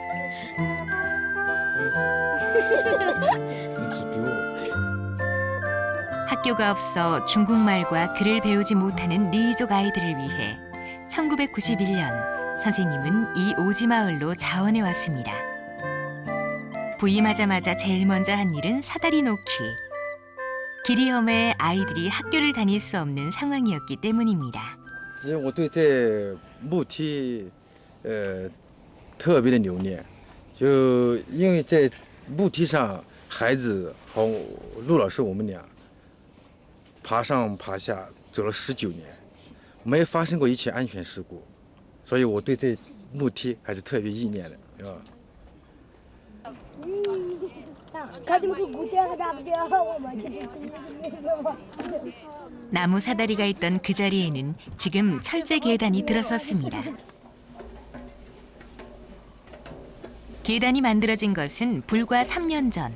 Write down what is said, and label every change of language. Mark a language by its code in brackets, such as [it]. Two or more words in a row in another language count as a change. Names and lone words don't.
[ko] 학교가 없어 중국말과 글을 배우지 못하는 리이족 아이들을 위해 1991년 선생님은 이 오지마을로 자원해 왔습니다. 부임하자마자 제일 먼저 한 일은 사다리 놓기. 길이 험해 아이들이 학교를 다닐 수 없는 상황이었기 때문입니다. [zh] 其实我对这木梯，特别的留念，就因为在木梯上，孩子和陆老师我们俩爬上爬下走了19年，没发生过一起安全事故，所以我对这木梯还是特别意念的，是吧？ [ko] 나무 사다리가 있던 그 자리에는 지금 철제 계단이 들어섰습니다. 계단이 만들어진 것은 불과 3년 전.